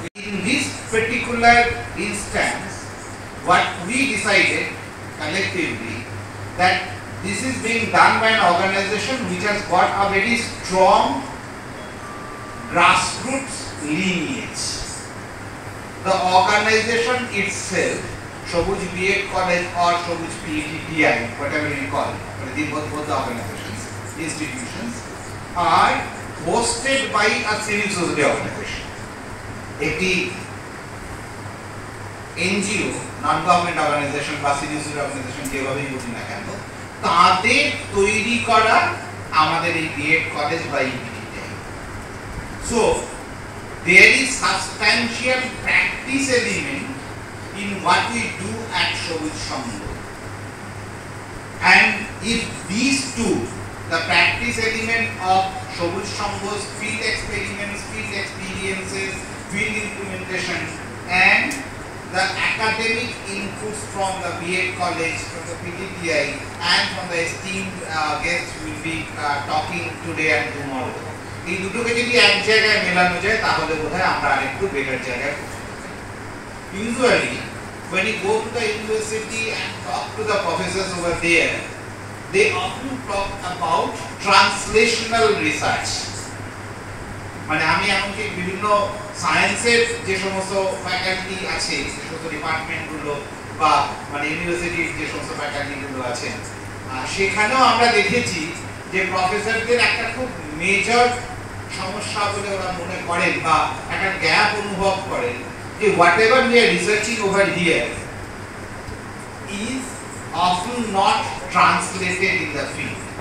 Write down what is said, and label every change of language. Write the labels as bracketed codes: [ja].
[en] In this particular instance, what we decided collectively that this is being done by an organization which has got a very strong grassroots lineage. The organization itself, Sobuj B.Ed College or Sobuj PETTI, whatever you call it, both the organizations, institutions, are hosted by a civil society organization. [bn] একটি NGO, non government organisation বা civil society organisation যেভাবেই বলি না কেন, তাদের তৈরি করা আমাদের এই বিএড কলেজ বা ইপিটিআই। [en] So there is substantial practice element in what we do at Sobuj Sangho. And if these two, the practice element of Sobuj Sangho's field experiments, field experiences, field implementation, and the academic inputs from the B.Ed College, from the PTTI, and from the esteemed guests we will be talking today and tomorrow. [bn] এই দুটোকে যদি এক জায়গায় মেলানো যায় তাহলে বোধহয় আমরা আরেকটু বেটার জায়গায় পৌঁছাবো। [en] Usually, when you go to the university and talk to the professors over there, they often talk about translational research. [bn] মানে আমি এমনকি বিভিন্ন সায়েন্সের যে সমস্ত ফ্যাকাল্টি আছে, যে সমস্ত ডিপার্টমেন্টগুলো বা মানে ইউনিভার্সিটির যে সমস্ত ফ্যাকাল্টিগুলো আছে, সেখানেও আমরা দেখেছি যে প্রফেসরদের একটা খুব মেজর সমস্যা বলে ওরা মনে করেন বা একটা গ্যাপ অনুভব করেন যে [en] Whatever we are researching over here is often not translated in the field.